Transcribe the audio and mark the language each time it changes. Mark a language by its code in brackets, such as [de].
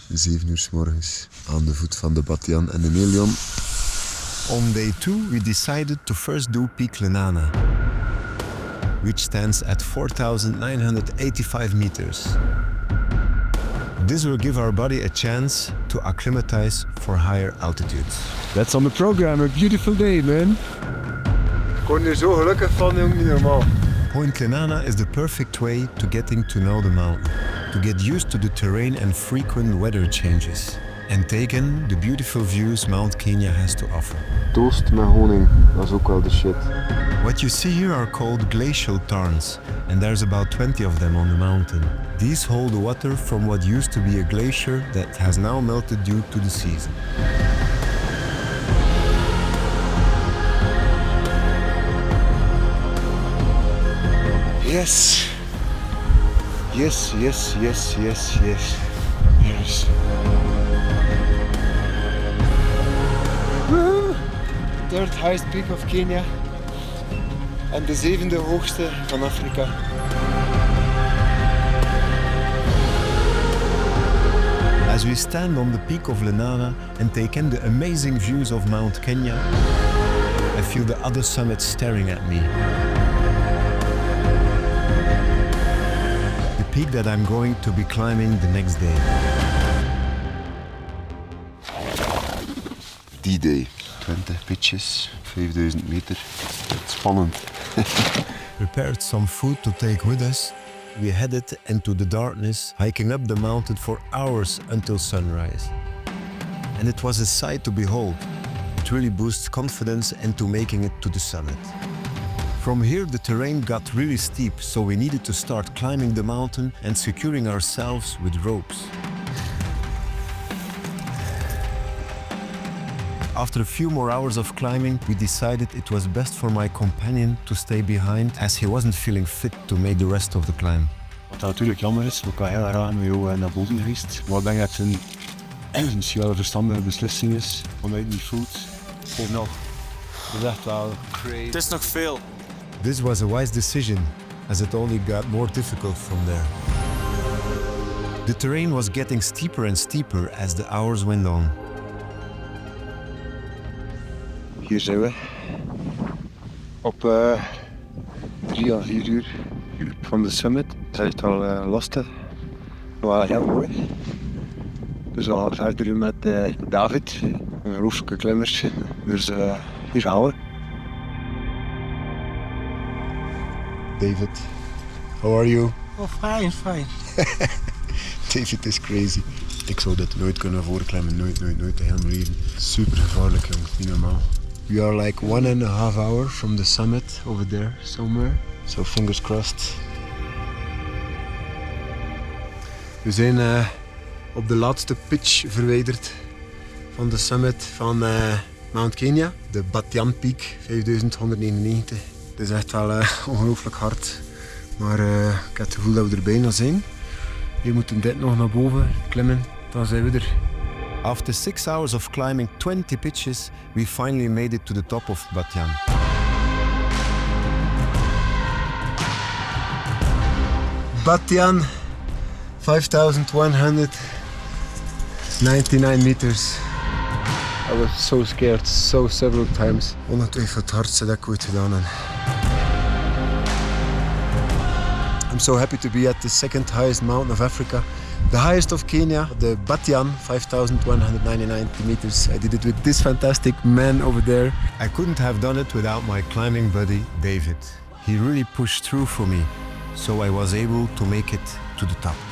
[nl] 7 uur 's morgens aan de voet van de Batian en de Melion. [en] On day 2, we decided to first do Peak Lenana, which stands at 4,985 meters. This will give our body a chance to acclimatize for higher altitudes. That's on the program, a beautiful day, man. [nl] Ik word er zo gelukkig van, jongen, niet normaal. [en] Point Lenana is the perfect way to getting to know the mountain, to get used to the terrain and frequent weather changes, and take in the beautiful views Mount Kenya has to offer. [nl] Toast met honing, dat is ook wel de shit. [en] What you see here are called glacial tarns, and there's about 20 of them on the mountain. These hold the water from what used to be a glacier that has now melted due to the season. Yes. Yes, yes, yes, yes, yes. Yes. Woo! Third highest peak of Kenya. [nl] En de 7e hoogste van Afrika. [en] As we stand on the peak of Lenana and take in the amazing views of Mount Kenya, I feel the other summits staring at me. The peak that I'm going to be climbing the next day. [nl] D-Day. 20 pitches, 5000 meter. Spannend. [en] Prepared some food to take with us. We headed into the darkness, hiking up the mountain for hours until sunrise. And it was a sight to behold. It really boosts confidence into making it to the summit. From here the terrain got really steep, so we needed to start climbing the mountain and securing ourselves with ropes. After a few more hours of climbing, we decided it was best for my companion to stay behind as he wasn't feeling fit to make the rest of the climb. [nl] Wat natuurlijk jammer is, we waren heel graag met jou naar boven geweest. Maar ik denk dat het misschien wel een verstandige beslissing is, omdat je het niet voelt. Of nog, het is echt wel crazy. Het is nog veel. [en] This was a wise decision, as it only got more difficult from there. The terrain was getting steeper and steeper as the hours went on. [nl] Hier zijn we. Op 3 à 4 uur van de summit. Het is echt wel lastig. Wel heel mooi. Dus we gaan verder met David, een ongelooflijke klimmer. Dus hier gaan we. [en] David, how are you? Oh, fine. David is crazy. [nl] Ik zou dit nooit kunnen voorklimmen, nooit in heel mijn leven. Super gevaarlijk, jongens, niet normaal. [en] We are like 1.5 hours from the summit over there somewhere. So fingers crossed. [nl] We zijn op de laatste pitch verwijderd van de summit van Mount Kenya. De Batian Peak, 5199. Het is echt wel ongelooflijk hard. Maar ik heb het gevoel dat we er bijna zijn. We moeten dit nog naar boven klimmen, dan zijn we er. [en] After 6 hours of climbing 20 pitches, we finally made it to the top of Batian. Batian, 5,199 meters. I was so scared, several times. [nl] Ongetwijfeld het hardste dat ik ooit gedaan heb. [en] I'm so happy to be at the second highest mountain of Africa. The highest of Kenya, the Batian, 5,199 meters. I did it with this fantastic man over there. I couldn't have done it without my climbing buddy, David. He really pushed through for me, so I was able to make it to the top.